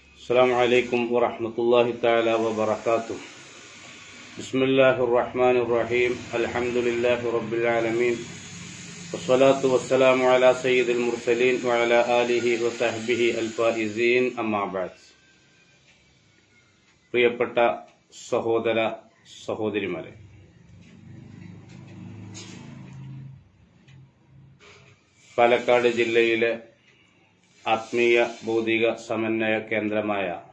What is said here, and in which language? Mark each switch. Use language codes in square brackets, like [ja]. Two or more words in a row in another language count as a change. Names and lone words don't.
[ar] السلام عليكم ورحمة الله تعالى وبركاته. بسم الله الرحمن الرحيم. الحمد لله رب العالمين والصلاة والسلام على سيد المرسلين وعلى آله وصحبه الفائزين. أما بعد. [ml] പ്രിയപ്പെട്ട സഹോദര സഹോദരിമാരെ, പാലക്കാട് ജില്ലയിലെ ആത്മീയ ഭൗതിക സമന്വയ കേന്ദ്രമായ